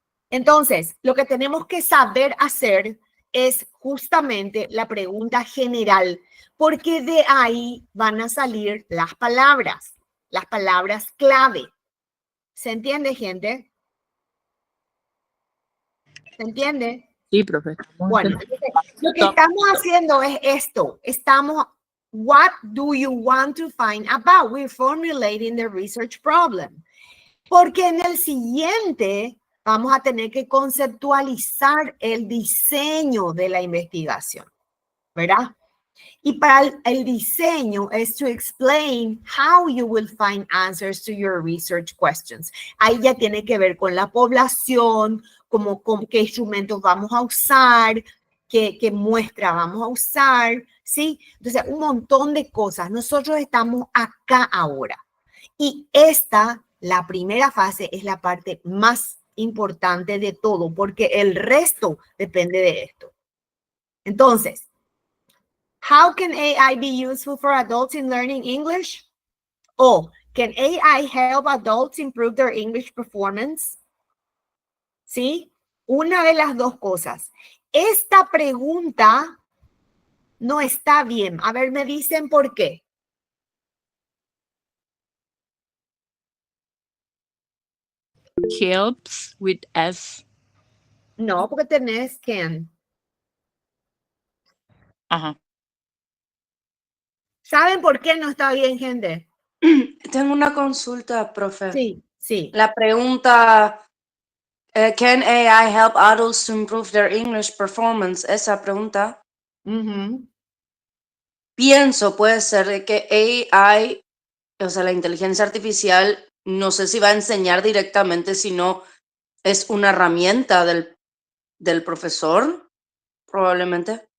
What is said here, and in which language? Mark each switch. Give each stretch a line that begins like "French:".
Spanish: Entonces, lo que tenemos que saber hacer es justamente la pregunta general, porque de ahí van a salir las palabras clave. ¿Se entiende, gente? ¿Se entiende? Sí, profe. Bueno, lo que estamos haciendo es esto.
English: What do you want to find about? We're formulating the research problem.
Spanish: Porque en el siguiente vamos a tener que conceptualizar el diseño de la investigación, ¿verdad? Y para el diseño es
English: to explain how you will find answers to your research questions.
Spanish: Ahí ya tiene que ver con la población, como con qué instrumentos vamos a usar, qué muestra vamos a usar, ¿sí? Entonces, un montón de cosas. Nosotros estamos acá ahora. Y la primera fase, es la parte más importante de todo, porque el resto depende de esto. Entonces,
English: how can AI be useful for adults in learning English?
Spanish: O,
English: can AI help adults improve their English performance?
Spanish: ¿Sí? Una de las dos cosas. Esta pregunta no está bien. A ver, me dicen por qué.
English: Helps with S.
Spanish: No, porque tenés can. Ajá. ¿Saben por qué no está bien, gente? Tengo una consulta, profe. Sí, sí. La pregunta,
English: can AI help adults to improve their English performance?
Spanish: Esa pregunta, Ujú. pienso, puede ser de que AI, o sea, la inteligencia artificial, no sé si va a enseñar directamente, sino es una herramienta del profesor, probablemente.